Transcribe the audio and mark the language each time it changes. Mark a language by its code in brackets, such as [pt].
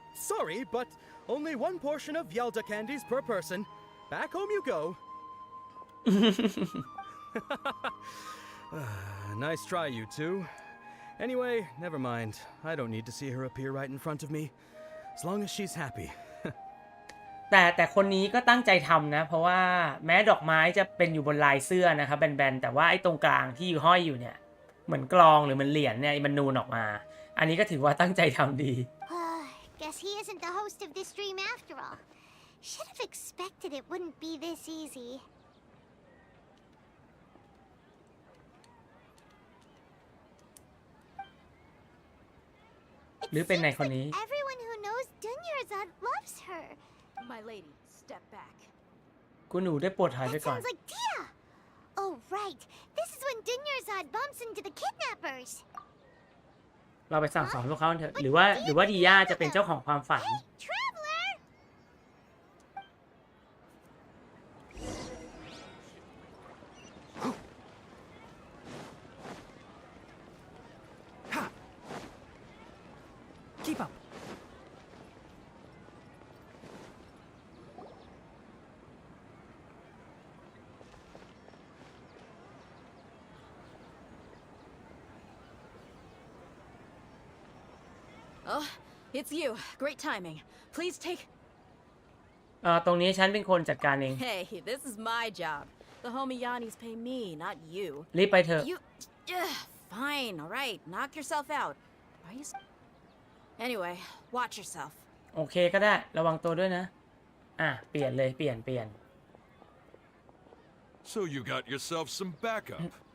[en] Sorry, but only one portion of Yelda candies per person. Back home you go. Nice try, you two. Anyway, never mind. I don't need to see her appear right in front of me. As long as she's happy. [th] แต่คนนี้ก็ตั้งใจทำนะ เพราะว่าแม้ดอกไม้จะเป็นอยู่บนลายเสื้อนะครับแบนๆแต่ว่าไอ้ตรงกลางที่ห้อยอยู่เนี่ยเหมือนกลองหรือเหมือนเหรียญเนี่ยมันนูนออกมา อันนี้ก็ถือว่าตั้งใจทำดี [en] Guess he isn't the host of this dream after all. Should have expected it wouldn't be this easy. [th] หรือเป็นในคนนี้ [en] Everyone who knows Dunyarzad loves her. My lady, step back. [th] คุณหนูได้โปรดถอยไป [en] That [th] ก่อน [en] sounds like Tia. Oh right, this is when Dunyarzad bumps into the kidnappers. [th] เราไปสั่งสอนพวกเขาเถอะหรือว่าดีย่าจะเป็นเจ้าของความฝัน [en] Hey, traveler! Keep up. Oh, it's you. Great timing. Please take... [th] ตรงนี้ฉันเป็นคนจัดการเอง [en] Hey, this is my job. The homie Yanni's pay me, not you. [th] รีบไปเถอะ [en] You... fine, alright. Knock yourself out. Are you... Anyway, watch yourself. [th] โอเคก็ได้ระวังตัวด้วยนะเปลี่ยนเลยเปลี่ยน [en] So you got yourself some backup.